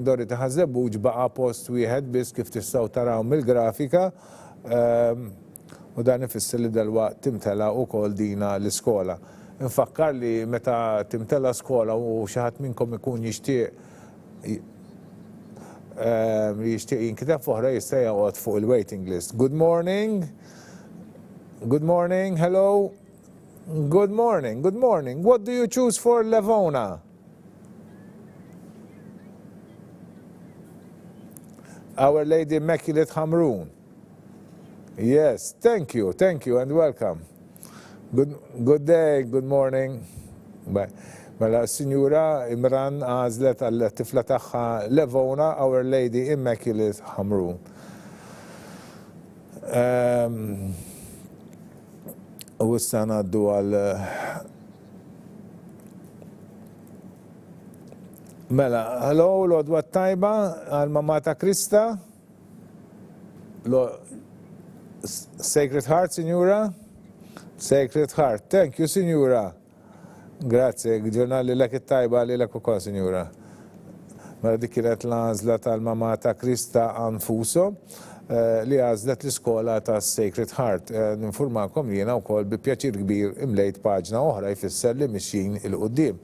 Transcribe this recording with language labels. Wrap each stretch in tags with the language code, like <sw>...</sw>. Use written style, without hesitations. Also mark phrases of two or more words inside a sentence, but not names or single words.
<mt>Dorothy Ħażebbuġ baqa' post wieħed biss kif tistgħu taraw mill-grafika u dan ifisser li dalwaqt timtela wkoll dina l-iskola. Infakkar li meta timtela skola u xi ħadd minnkom ikun jixtieq jinkiteb oħra jista' joqgħod fuq il-</mt> <en>waiting list. Good morning, hello. Good morning. What do you choose for Levona? Our Lady Immaculate Hamrun. Yes, thank you and welcome. Good day, good morning. Bye.</en> <mt>Mela s-Sinjura Imran għażlet għall-tifla tagħha Levona, Our Lady Immaculate Hamrun. U issa ngħaddu għal mela, hello, l-għodwa tajba għal mamma ta' Krista. Sacred Heart, Sinjura?</mt> <en>Sacred Heart. Thank you,</en> <mt>Sinjura. Grazie, ġurnali l-ek tajba li l-ek ukoll, Sinjura. Mela dik kienet l-għażla tal-mamma ta' Krista Anfuso li għażlet l-iskola ta' Sacred Heart. Ninformakom li jiena wkoll bi pjaċir kbir imlejt paġna oħra jfisser li mixjin il-qudiem.</mt>